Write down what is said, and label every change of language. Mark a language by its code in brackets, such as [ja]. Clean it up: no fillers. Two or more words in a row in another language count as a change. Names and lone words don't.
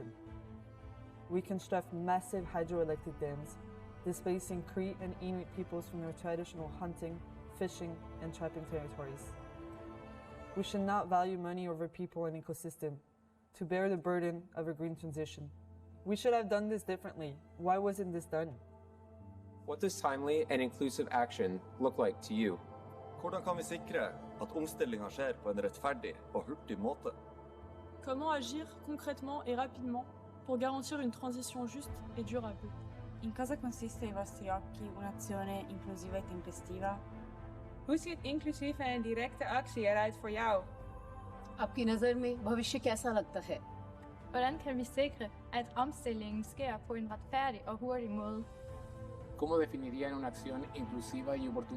[en] We construct massive hydroelectric dams, displacing Cree and Inuit peoples from their traditional hunting, fishing, and trapping territories. We should not value money over people and ecosystem to bear the burden of a green transition. We should have done this differently. Why wasn't this done? What does timely and inclusive action look like to you? [no] Hvordan kan vi sikre at omstillingen skjer på en rettferdig og hurtig måte? [fr] Comment agir concrètement et rapidement pour garantir une transition juste et durable? [it] In cosa consiste ai vostri occhi un'azione inclusiva e tempestiva? [nl] Hoe ziet inclusieve en directe actie eruit voor jou? [hi] आपकी नज़र में भविष्य कैसा लगता है? [da] Hvordan kan vi sikre, at omstillingen sker på en retfærdig og hurtig måde? [es] ¿Cómo definirían una acción inclusiva y oportuna?